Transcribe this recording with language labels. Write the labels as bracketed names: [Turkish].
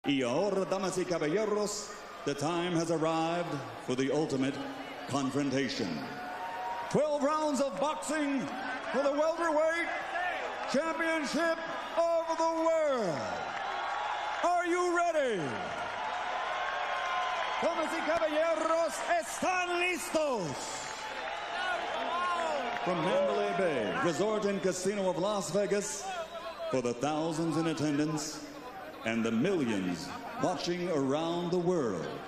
[Spanish] Y ahora, damas y caballeros, [English] the time has arrived for the ultimate confrontation. 12 rounds of boxing for the welterweight championship of the world. Are you ready? [Spanish] Damas y caballeros, ¿están listos? [English] From Mandalay Bay, Resort and Casino of Las Vegas, for the thousands in attendance and the millions watching around the world.